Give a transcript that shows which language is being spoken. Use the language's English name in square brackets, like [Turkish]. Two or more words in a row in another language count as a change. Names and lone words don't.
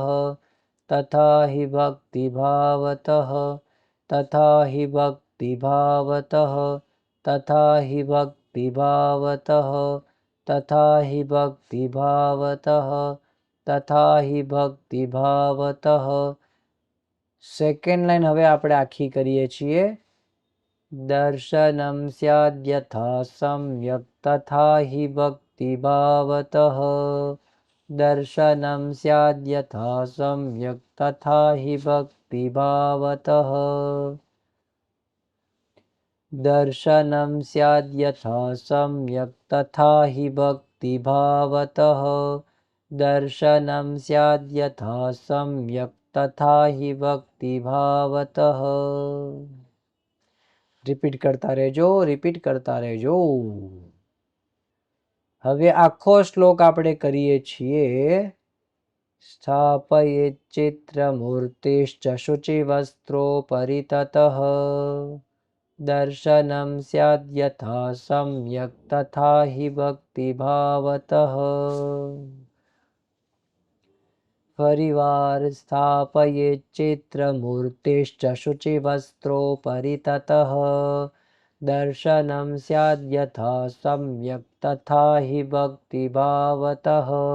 [Sanskrit] तथा हि भक्तिभावतः तथा हि भक्तिभावतः तथा हि भक्तिभावतः तथा हि भक्तिभावतः तथा हि भक्तिभावतः [Gujarati] સેકંડ લાઇન હવે આપણે આખી કરીએ છીએ [Sanskrit] दर्शनं स्याद् यथा सम्यक् तथा हि भक्तिभावतः दर्शनं स्याद् यथा सम्यक् तथा हि भक्तिभावतः दर्शनं स्याद् यथा सम्यक् तथा हि भक्तिभावतः दर्शनं स्याद् यथा सम्यक् तथा हि भक्तिभावतः [Gujarati] રિપીટ કરતા રહેજો હવે આખો શ્લોક આપણે કરીએ છીએ [Sanskrit] स्थापयेच्चित्रमूर्तिश्च शुचिवस्त्रो परिततः दर्शनं स्याद् यथा सम्यक् तथा हि भक्तिभावतः फरीवार स्थापयेच्चित्रमूर्तिश्च शुचिवस्त्रो परिततः दर्शनं स्याद् यथा सम्यक् तथा हि भक्तिभावतः